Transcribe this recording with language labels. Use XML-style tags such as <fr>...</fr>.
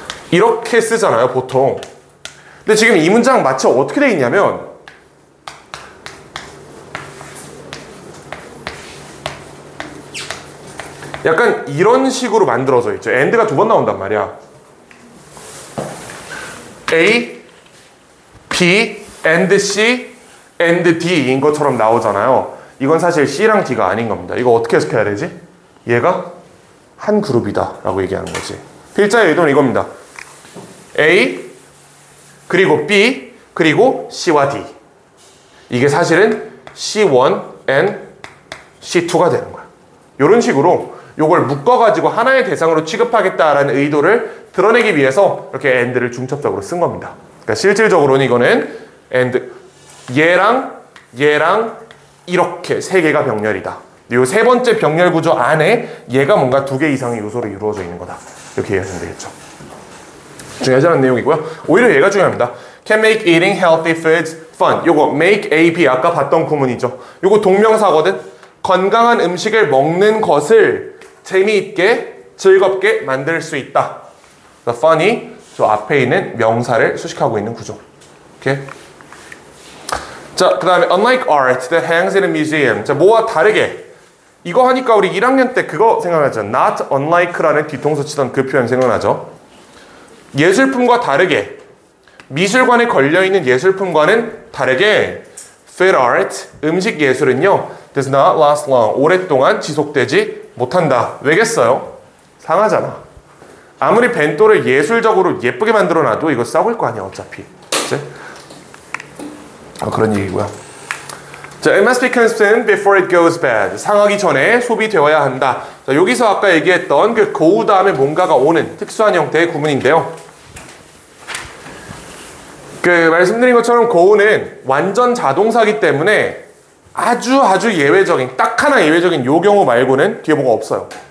<ko>이렇게 쓰잖아요, 보통. 근데 지금 이 문장 마치 어떻게 돼 있냐면 약간 이런 식으로 만들어져 있죠. and가 두 번 나온단 말이야. A, B, and C, and D인 것처럼 나오잖아요. 이건 사실 C랑 D가 아닌 겁니다. 이거 어떻게 해석해야 되지? 얘가 한 그룹이다 라고 얘기하는 거지. 필자의 의도는 이겁니다. A, 그리고 B, 그리고 C와 D. 이게 사실은 C1 and C2가 되는 거야. 이런 식으로 이걸 묶어가지고 하나의 대상으로 취급하겠다라는 의도를 드러내기 위해서 이렇게 and를 중첩적으로 쓴 겁니다. 그러니까 실질적으로는 이거는 and 얘랑 이렇게 세 개가 병렬이다. 이 세 번째 병렬 구조 안에 얘가 뭔가 두 개 이상의 요소로 이루어져 있는 거다. 이렇게 이해하시면 되겠죠. 중요하지 않은 내용이고요. 오히려 얘가 중요합니다.</ko> <en>Can make eating healthy foods fun.</en> <ko>요거 make A, B 아까 봤던 구문이죠. 요거 동명사거든. 건강한 음식을 먹는 것을 재미있게 즐겁게 만들 수 있다. The fun이 저 앞에 있는 명사를 수식하고 있는 구조. 오케이? 자, 그 다음에</ko> <en>unlike art that hangs in a museum.</en> <ko>자, 뭐와 다르게. 이거 하니까 우리 1학년 때 그거 생각나죠? not unlike라는 뒤통수 치던 그 표현 생각나죠? 예술품과 다르게 미술관에 걸려있는 예술품과는 다르게 food art, 음식 예술은요</ko> <en>does not last long,</en> <ko>오랫동안 지속되지 못한다. 왜겠어요? 상하잖아. 아무리 벤토를 예술적으로 예쁘게 만들어놔도 이거 썩을 거 아니야 어차피. 그치? 그런 얘기고요.</ko> <en>자, it must be consumed before it goes bad.</en> <ko>상하기 전에 소비되어야 한다. 자, 여기서 아까 얘기했던 그 go 다음에 뭔가가 오는 특수한 형태의 구문인데요. 그 말씀드린 것처럼 go는 완전 자동사기 때문에 아주 예외적인 딱 하나 예외적인 요 경우 말고는 뒤에 뭐가 없어요.</ko>